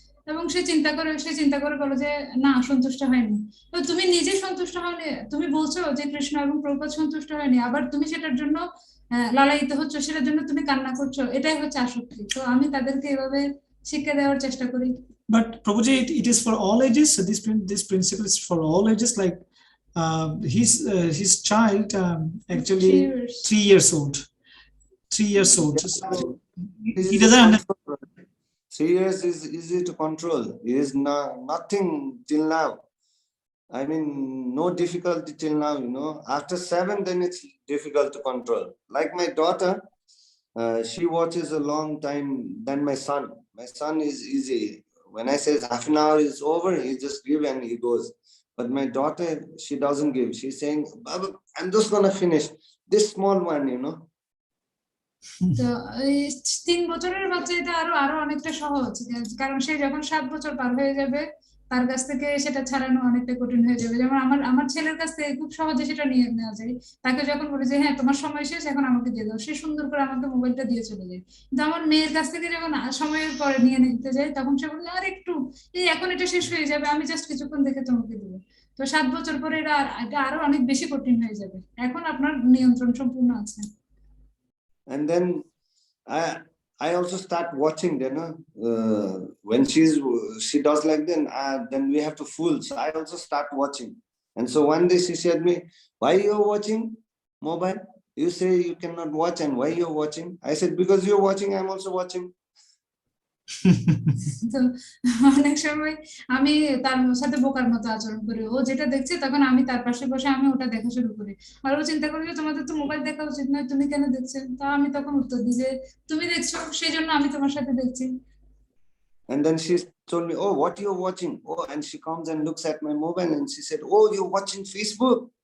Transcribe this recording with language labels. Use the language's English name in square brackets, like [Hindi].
[Bangla] এবং সে চিন্তা করে বলো যে না, সন্তুষ্ট হয়নি। তো তুমি নিজে সন্তুষ্ট হয়নি, তুমি বলছো যে কৃষ্ণ এবং প্রভুপাদ সন্তুষ্ট হয়নি, আবার তুমি সেটার জন্য লালায়িত হচ্ছে, সেটার জন্য তুমি কান্না করছো, এটাই হচ্ছে আসক্তি। তো আমি তাদেরকে এভাবে শিক্ষা দেওয়ার চেষ্টা করি। [English] But Prabhuji, it is for all ages. So this principle is for all ages. Like his child actually 3 years old. 3 years old. So he doesn't understand. 3 years is easy to control. It is nothing till now. I mean, no difficulty till now, you know. After 7, then it's difficult to control. Like my daughter, she watches a long time than my son. My son is easy. When I say half an hour is over, he just give and he goes. But my daughter, she doesn't give. She's saying, Baba, I'm just gonna finish this small one, you know. [Bangla] তো এই 3 বছরের বাচ্চা এটা আরো অনেকটা সহজ, কারণ সে যখন 7 বছর পার হয়ে যাবে তার কাছ থেকে সেটা ছাড়ানো অনেকটা কঠিন হয়ে যাবে। যেমন আমার ছেলের কাছ থেকে খুব সহজে সেটা নিয়ে নেওয়া যায়। তাকে যখন বলি যে হ্যাঁ তোমার সময় শেষ, এখন আমাকে দিয়ে দাও, সে সুন্দর করে আমাকে মোবাইলটা দিয়ে চলে যায়। কিন্তু আমার মেয়ের কাছ থেকে যখন সময়ের পরে নিয়ে নিতে যায়, তখন সে বলে আর একটু, এখন এটা শেষ হয়ে যাবে, আমি জাস্ট কিছুক্ষণ দেখে তোমাকে দেবো। তো 7 বছর পরে এটা আরো অনেক বেশি কঠিন হয়ে যাবে। এখন আপনার নিয়ন্ত্রণ সম্পূর্ণ আছে। [English] And then I also start watching then when she does like then we have to fool. So I also start watching. And so one day she said me, why you're watching mobile? You say you cannot watch, and why you're watching? I said, because you're watching, I'm also watching. [Bangla] তো অনেক সময় আমি তার সাথে বোকার মতো আচরণ করি, ও যেটা দেখছে তখন আমি তার পাশে বসে আমি ওটা দেখা শুরু করি। আর ও চিন্তা করি যে তোমাদের তো মোবাইল দেখা উচিত নয়, তুমি কেন দেখছো? তা আমি তখন উত্তর দিই যে তুমি দেখছো সেই জন্য আমি তোমার সাথে দেখছি। [English] And then she told me, oh, what you're watching? Oh, and she comes and looks at my mobile and she said, oh, you're watching Facebook.